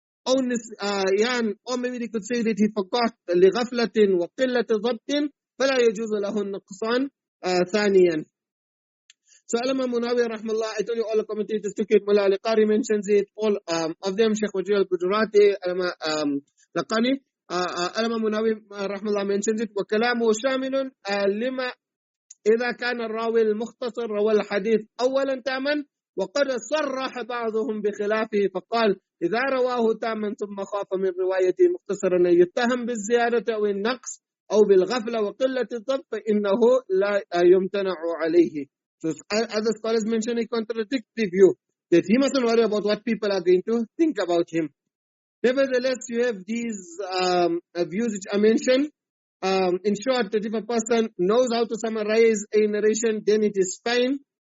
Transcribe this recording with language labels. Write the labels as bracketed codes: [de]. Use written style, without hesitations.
[en] Or maybe they could say that he forgot [ar] لِغَفْلَةٍ وَقِلَّةِ ضَبْطٍ فَلَا يَجُوزُ لَهُ النُّقْصَانُ ثَانِيًا. [en] So Imam Munawi rahmallah, I told you all the commentators took it. Mullah al-Qari mentions it, all of them, Sheikh Wajih al-Gujarati, Laqani, Imam Munawi rahmallah mentions it. [ar] وَكَلَامُ شَامِلٌ لِمَا إِذَا كَانَ الرَّاوِي الْمُخْتَصِرُ رَوَى الْحَدِيث أولا تاما وقد صرح بعضهم بخلافه فقال إذا رواه تاما ثم خاف من روايته مختصرا أن يتهم بالزيادة أو النقص أو بالغفلة وقلة الضبط فإنه لا يمتنع عليه. [en] So other scholars mention a contradictory view, that he mustn't worry about what people are going to think about him. Nevertheless, you have these views which are mentioned. In short, that if a person knows how to summarize a narration, then it is fine.